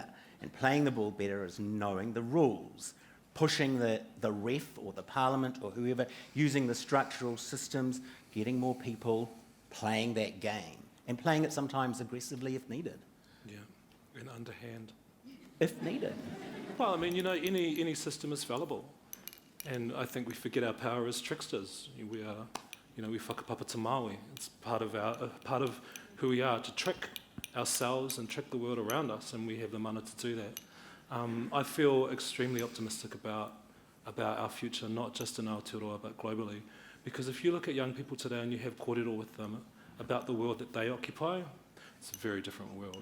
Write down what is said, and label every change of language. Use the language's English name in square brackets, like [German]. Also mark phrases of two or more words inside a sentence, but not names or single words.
[English] And playing the ball better is knowing the rules, pushing the ref or the parliament or whoever, using the structural systems, getting more people playing that game. And playing it sometimes aggressively if needed. Yeah, and underhand. If needed. Well, I mean, any system is fallible. And I think we forget our power as tricksters. We are, we [Māori] whakapapa te Māui. [English] It's part of who we are, to trick ourselves and trick the world around us, and we have the mana to do that. I feel extremely optimistic about our future, not just in Aotearoa, but globally. Because if you look at young people today and you have kōrero with them about the world that they occupy, it's a very different world.